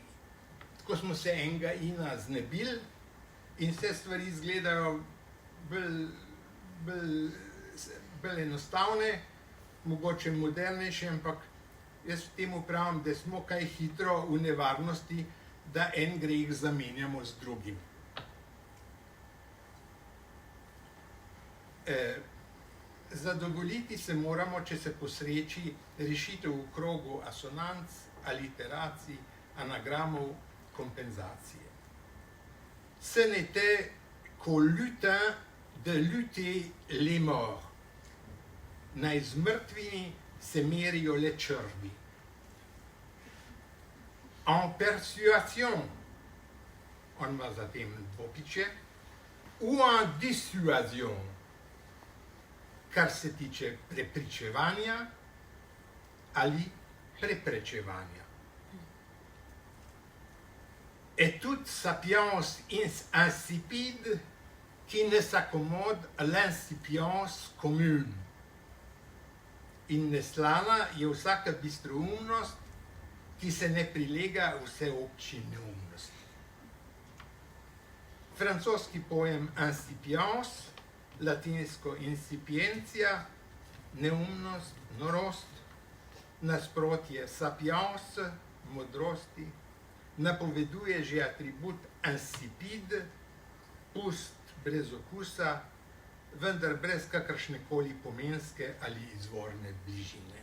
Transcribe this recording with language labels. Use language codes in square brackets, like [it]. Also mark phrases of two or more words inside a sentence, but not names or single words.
[sl] Tako smo se enega ina znebili in vse stvari izgledajo bolj enostavne, mogoče modernejše, ampak jaz temu pravim, da smo kaj hitro v nevarnosti, da en greh zamenjamo z drugim. Zadovoljiti se moramo, če se posreči rešitev v krogu asonanc, aliteracij, anagramov, kompenzacije. [fr] Ce n'était qu'au lutin de lutter les morts. [sl] Naj z mrtvimi se merijo le črvi. [fr] En persuasion, [sl] on ima zatem dvopičje, [fr] ou en dissuasion, [sl] kar se tiče prepričevanja ali preprečevanja. [fr] Et toute sapience insipide qui ne s'accommode à l'insipience commune. [sl] In neslana je vsaka bistroumnost, ki se ne prilega vseobči neumnosti. Francoski pojem insipience, latinsko incipientia, neumnost, norost, nasprotje sapience, modrosti, napoveduje že atribut insipide, pust brez okusa, vendar brez kakršnekoli pomenske ali izvorne bližine.